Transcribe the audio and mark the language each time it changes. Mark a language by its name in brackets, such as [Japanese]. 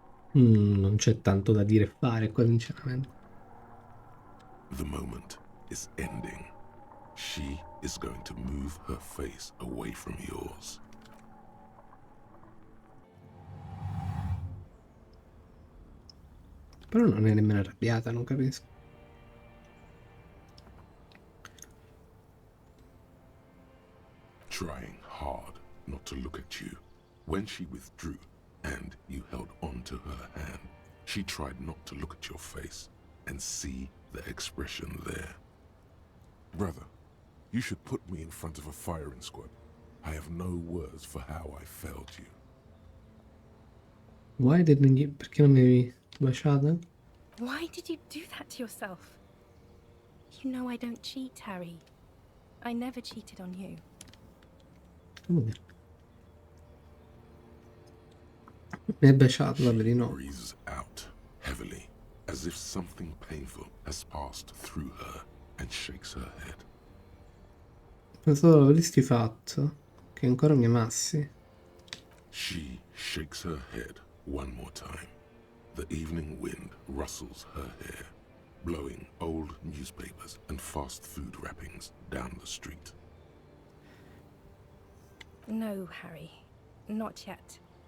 [Italian] Non c'è tanto da dire e fare qua, sinceramente. [English] The moment is ending. She is going to move her face away from yours. [Italian] Però non è nemmeno arrabbiata, non capisco. [English] Trying hard not to look at you. When she withdrew and you held on to her hand, she tried not to look at your face and see the expression there. Brother, you should put me in front of a firing squad. I have no words for how I failed you. Why didn't you... [Italian] Perché non mi avevi baciata? [English] Why did you do that to yourself? You know I don't cheat, Harry. I never cheated on you. [Italian] Come dire? Mi hai baciato, vabbè di no. [English] Breathes out heavily, as if something painful has passed through her, and shakes her head. [Italian] Pensavo l'avresti fatto, che ancora mi amassi. [English] She shakes her head one more time. The evening wind rustles her hair, blowing old newspapers and fast food wrappings down the street. No, Harry. Not yet.